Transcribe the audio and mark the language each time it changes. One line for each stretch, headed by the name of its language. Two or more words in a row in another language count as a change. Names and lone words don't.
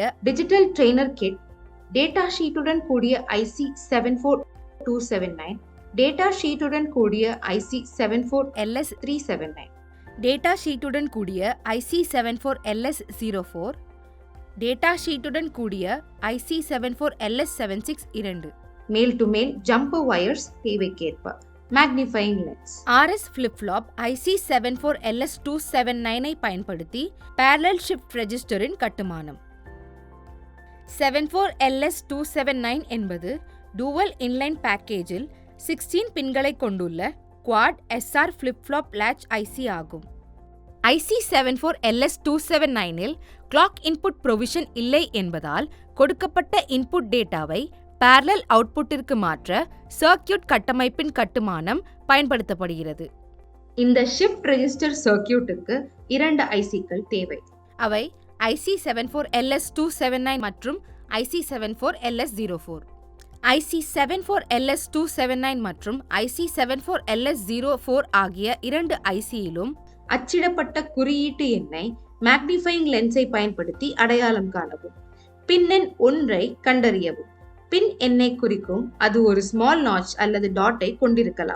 English: digital trainer kit, data sheettudan
Tamil: கூடிய IC 74279,
English: data sheettudan
Tamil: கூடிய IC 74LS379,
English: data sheettudan
Tamil: கூடிய IC 74LS04,
English: data sheettudan
Tamil: கூடிய IC 74LS76 2,
English: male to male jumper wires
Tamil: தேவைக்கேற்ப,
English: magnifying lens. RS flip-flop IC 74LS279
Tamil: ஐ பயன்படுத்தி
English: parallel shift registerin
Tamil: கட்டுமானம். 74LS279 என்பது
English: dual inline packagil
Tamil: 16 பின்களை கொண்டுள்ள
English: quad SR flip-flop latch IC
Tamil: ஆகும். IC 74LS279 இல்
English: clock input provision
Tamil: இல்லை என்பதால் கொடுக்கப்பட்ட
English: input dataavai parallel outputtirku
Tamil: மாற்ற சர்க்யூட் கட்டமைப்பின் கட்டுமானம் பயன்படுத்தப்படுகிறது. இந்த
English: shift register circuitukku
Tamil: 2 ICக்கள் தேவை. அவை IC 74LS279 மற்றும் IC 74LS04. IC 74LS279 மற்றும் IC 74LS04 ஆகிய 2 ICயிலும் அச்சிடப்பட்ட குறியீட்டு எண்ணை
English: magnifying lensai
Tamil: பயன்படுத்தி அடையாளம் காணவும். பின் எண் 1ஐ கண்டறியவும். பின் எண்ணை குறிக்கும் அது ஒரு
English: small notch
Tamil: அல்லது டாட்டை கொண்டிருக்கலாம்.